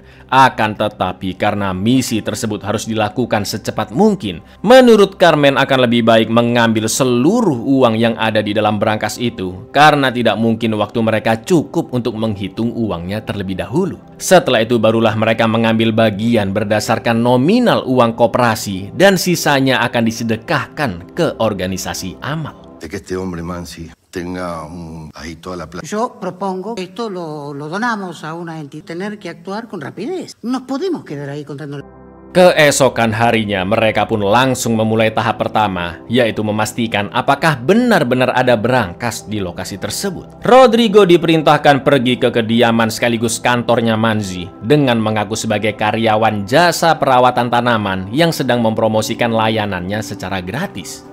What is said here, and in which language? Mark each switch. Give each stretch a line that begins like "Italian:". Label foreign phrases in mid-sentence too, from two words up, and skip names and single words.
Indonesian: Akan tetapi karena misi tersebut harus dilakukan secepat mungkin, menurut Carmen akan lebih baik mengambil seluruh uang yang ada di dalam brankas itu, karena tidak mungkin waktu mereka cukup untuk menghitung uangnya terlebih dahulu. Setelah itu barulah mereka mengambil bagian berdasarkan nominal uang koperasi dan sisanya akan disedekahkan ke organisasi amal.
Spanish: De que este hombre Manzi tenga ahí toda la plata. Yo propongo que esto lo donamos a una entidad. Tener que actuar con rapidez. No podemos quedar ahí contando.
Indonesian: Keesokan harinya mereka pun langsung memulai tahap pertama, yaitu memastikan apakah benar-benar ada brankas di lokasi tersebut. Rodrigo diperintahkan pergi ke kediaman sekaligus kantornya Manzi dengan mengaku sebagai karyawan jasa perawatan tanaman yang sedang mempromosikan layanannya secara gratis.